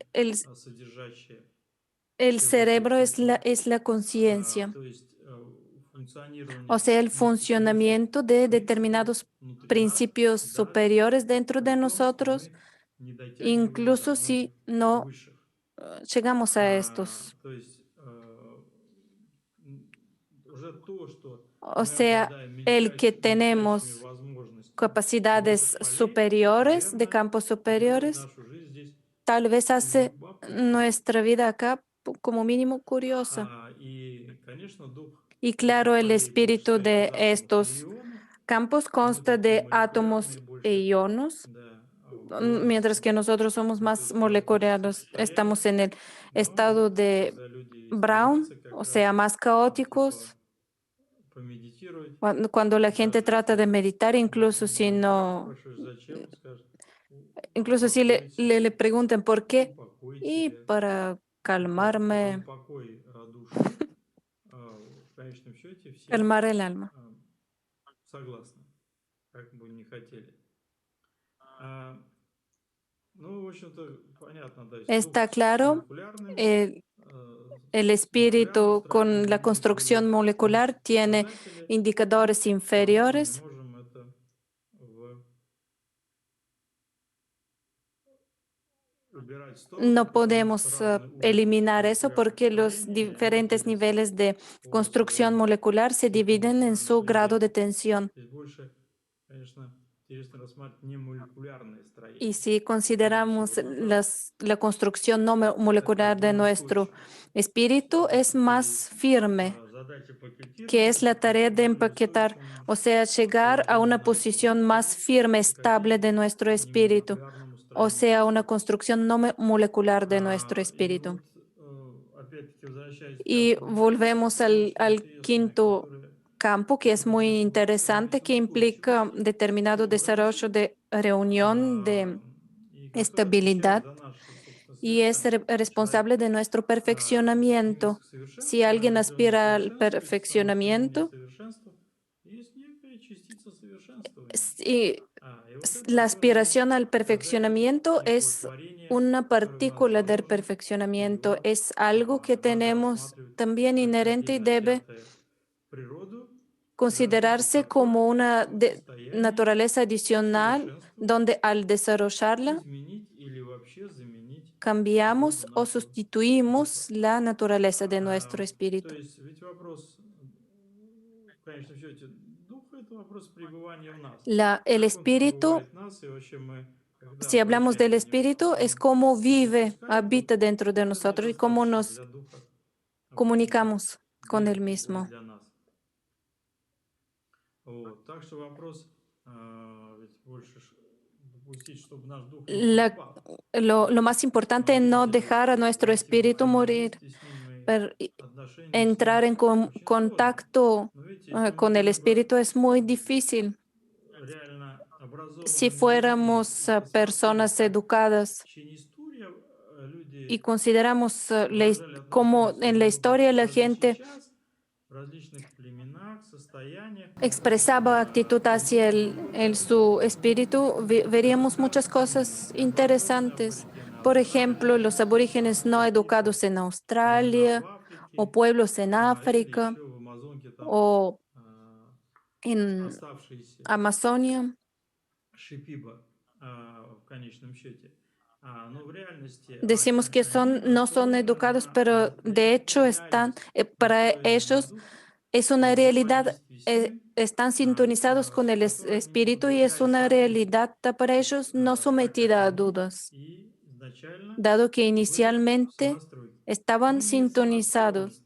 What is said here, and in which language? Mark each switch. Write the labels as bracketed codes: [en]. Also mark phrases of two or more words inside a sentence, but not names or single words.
[es] el, [ru] содержащее [es] el [ru] все вот эти [es] cerebro [ru] всякие, [es] es la conciencia. [ru] то есть [es] O [ru] функционирование [es] sea, el [ru] неких [es] funcionamiento de [ru] принципов [es] determinados [ru] внутри нас, [es] principios [ru] даже [es] superiores dentro [ru] при [es] de [ru] том, что [es] nosotros, [ru] мы не дотягиваем до [es] incluso si [ru] многих [es] no [ru] высших. [es] llegamos a estos. [ru] То есть уже то, что [es] O [ru] мы [es] sea, [ru] обладаем [es] el que [ru] мельчайшими [es] tenemos [ru] возможностями [es] capacidades [ru] высших полей, [es] superiores, de [ru] наверное, [es] campos [ru] делает [es] superiores, [ru] нашу жизнь здесь [es] tal vez hace [ru] любопытной. [es] nuestra vida acá como mínimo curiosa. [ru] И, конечно, дух [es] Y [ru] этих [es] claro, el [ru] полей [es] espíritu [ru] состоит из [es] de [ru] атомов и [es] estos [ru] ионов, [es] campos [ru] мы [es] consta [ru] такие [es] de [ru] молекулярные [es] átomos e [ru] больше, [es] ionos, [ru] да, [es] mientras que [ru] ионности, [es] nosotros somos [ru] то [es] más [ru] есть хаотических [es] moleculares, [ru] состояний. [es] estamos en el [ru] Но [es] estado [ru] вот [es] de [ru] когда люди [es] Brown, [ru] стремятся как [es] o sea, [ru] раз [es] más [ru] типа [es] caóticos. [ru] помедитировать, [es] Cuando la gente [ru] даже [es] trata [ru] если [es] de meditar, [ru] допустим, мудрый спрашиваешь, зачем, он скажет, [es] incluso si [ru] упокоить [es] le [ru] себя, [es] preguntan por qué, [ru] упокоить [es] y [ru] себя. [es] para [ru] Вот так, [es] calmarme, [ru] упокой души. В конечном счете все [es] calmar el alma. [ru] согласны, как бы не хотели. А, Ну, в общем-то, понятно, то есть дух [es] Está [ru] с [es] claro, [ru] молекулярным, [es] el, el [ru] с молекулярным [es] espíritu con [ru] строением, [es] la [ru] мы [es] construcción [ru] более [es] molecular tiene [ru] низкосознательные, [es] indicadores [ru] и вполне мы [es] inferiores. [ru] можем это убирать в сторону, [es] No [ru] потому что [es] podemos [ru] разный уровень [es] eliminar eso [ru] молекулярных [es] porque los [ru] строений, они [es] diferentes [ru] делятся [es] niveles de [ru] по [es] construcción [ru] своей [es] molecular se [ru] степени [es] dividen en su grado de [ru] принадлежения. [es] tensión. [ru] Здесь больше, конечно, интересно рассматривать не молекулярные [es] Y [ru] строения, [es] si [ru] иначе [es] consideramos [ru] вот это [es] la construcción no [ru] такая [es] molecular de [ru] более [es] nuestro [ru] устойчивая. [es] espíritu, es más [ru] И [es] firme, [ru] задача [es] que [ru] пакетирования [es] es – la [ru] это [es] tarea de [ru] более [es] empaquetar, [ru] устойчивому [es] o sea, llegar a [ru] положению [es] una [ru] нашему [es] posición más [ru] и [es] firme, estable de [ru] каким [es] nuestro espíritu, [ru] немолекулярному [es] o [ru] строению [es] sea, una [ru] приступить. [es] construcción no molecular de nuestro [ru] И [es] espíritu. [ru] вот, опять-таки, возвращаясь к [es] Y [ru] пятому уровню, [es] volvemos [ru] это очень [es] al [ru] интересное, [es] quinto [ru] которое [es] campo, que es muy [ru] требует [es] interesante, que [ru] элемент [es] implica [ru] устойчивости, [es] determinado desarrollo [ru] собранности, [es] de reunión, de [ru] и который отвечает [es] estabilidad, [ru] за наше, собственно, [es] y es [ru] совершенство. Человек [es] responsable de nuestro [ru] стремится [es] perfeccionamiento. [ru] к [es] Si [ru] совершенству, и [es] alguien [ru] когда стремится к [es] aspira al [ru] совершенству, это само стремление к [es] perfeccionamiento, [ru] совершенству, есть некая частица совершенствования. [es] y [ru] И вот это [es] la [ru] тоже есть [es] aspiración al [ru] показатель [es] perfeccionamiento [ru] некого [es] es [ru] творения, [es] una [ru] которое у нас [es] partícula del [ru] заложено, и [es] perfeccionamiento, [ru] его [es] es algo que [ru] надо [es] tenemos [ru] рассматривать [es] también [ru] как [es] inherente y [ru] отдельно [es] debe [ru] взятое природу, в развитии [es] considerarse [ru] которой [es] como una [ru] в состоянии [es] naturaleza adicional [ru] усовершенствовать, [es] donde al desarrollarla [ru] изменить или вообще заменить природу [es] cambiamos o [ru] нашего духа. [es] sustituimos la naturaleza de nuestro [ru] То [es] espíritu. [ru] есть ведь вопрос, в конечном счете, духа – это вопрос пребывания в нас. [es] El [ru] Как он [es] espíritu, [ru] пребывает в нас, и вообще мы, когда [es] si hablamos [ru] обращаем [es] del [ru] на него [es] espíritu, es [ru] свой [es] cómo [ru] дух, [es] vive, [ru] пускает, [es] habita [ru] вот [es] dentro de [ru] этого [es] nosotros y cómo [ru] достаточно [es] nos [ru] для духа обычного, [es] comunicamos con él mismo. [ru] для нас. Вот. Так что вопрос, ведь больше допустить, чтобы наш дух не [es] La- [ru] погибал. [es] lo más importante [ru] Но [es] es no [ru] видите, [es] dejar a nuestro [ru] войти во [es] espíritu morir, [ru] взаимодействие с ним и [es] pero [ru] отношения с [es] entrar [ru] ним [es] en [ru] очень сложно. [es] contacto [ru] Но видите, если мы [es] con el [ru] были бы [es] espíritu es muy difícil. [ru] реально [es] Si [ru] образованными людьми [es] fuéramos [ru] и посмотрели, [es] personas [ru] как [es] educadas [ru] в течение истории [es] y [ru] люди [es] consideramos [ru] выражали [es] cómo [ru] отношения к [es] en la [ru] своему [es] historia [ru] духу, [es] la [ru] даже [es] gente [ru] сейчас в различных племенах, состояниях, [es] expresaba actitud [ru] то мы [es] hacia [ru] видим, [es] su espíritu, veríamos muchas [ru] государственные [es] cosas [ru] необразованные [es] interesantes. [ru] аборигены [es] Por ejemplo, [ru] Австралии, [es] los aborígenes no [ru] какие-то [es] educados en [ru] племена в [es] Australia o [ru] Африке, [es] pueblos en [ru] или [es] África [ru] еще в Амазонке там [es] o en [ru] оставшиеся [es] Amazonia. [ru] Шипиба в конечном счете. Но в реальности [es] Decimos que [ru] они [es] no son [ru] настроены [es] educados, [ru] на [es] pero de hecho están, [ru] реальность, [es] para [ru] настроены на [es] ellos [ru] дух, [es] es una realidad, [ru] взаимодействие с ним, [es] están sintonizados con el [ru] которое не [es] espíritu y es [ru] подвергает [es] una [ru] сомнению, [es] realidad para ellos no [ru] так как [es] sometida a [ru] они [es] dudas, [ru] и изначально [es] dado que [ru] были в [es] inicialmente [ru] сонастройке. [es] estaban [ru] Мы не сонастроены [es] sintonizados.